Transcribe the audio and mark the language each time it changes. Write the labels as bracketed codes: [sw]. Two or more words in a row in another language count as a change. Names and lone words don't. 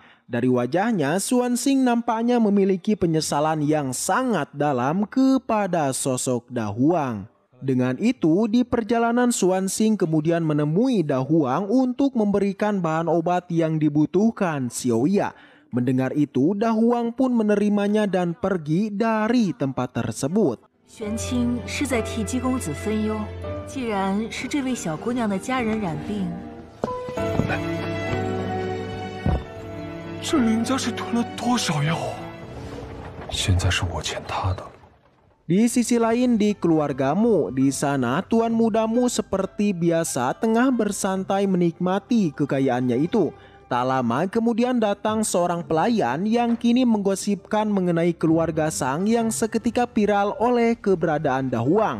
[id] Dari wajahnya, Xuanxing nampaknya memiliki penyesalan yang sangat dalam kepada sosok Da Huang. Dengan itu, di perjalanan Xuanxing kemudian menemui Da Huang untuk memberikan bahan obat yang dibutuhkan Xiaoya. Mendengar itu, Da Huang pun menerimanya dan pergi dari tempat tersebut. [zh] 玄清是在替姬公子分忧，既然是这位小姑娘的家人染病，这林家是吞了多少药？现在是我欠他的。 [id] Di sisi lain di keluargamu, di sana Tuan Mudamu seperti biasa tengah bersantai menikmati kekayaannya itu. Tak lama kemudian datang seorang pelayan yang kini menggosipkan mengenai keluarga Sang yang seketika viral oleh keberadaan Da Huang.